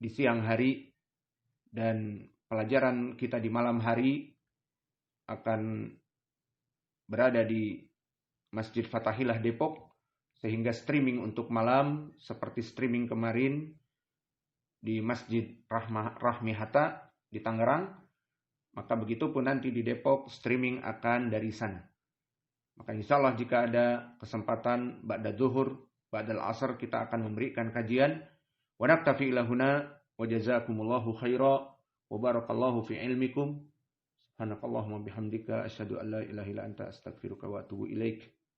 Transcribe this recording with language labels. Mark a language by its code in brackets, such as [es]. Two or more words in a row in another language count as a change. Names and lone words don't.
[id] siang hari dan pelajaran kita di malam hari akan berada di Masjid Fatahillah Depok, sehingga streaming untuk malam seperti streaming kemarin di Masjid Rahmi Hatta di Tangerang, maka begitu pun nanti di Depok streaming akan dari sana. Maka [ar] إن شاء الله [id] jika ada kesempatan [ar] بعد الظهر، بعد العصر [id] kita akan memberikan kajian. [ar] ونكتفي إلى هنا وجزاكم الله خيرا وبارك الله في علمكم. سبحانك اللهم بحمدك أشهد أن لا إله إلا أنت أستغفرك وأتوب إليك.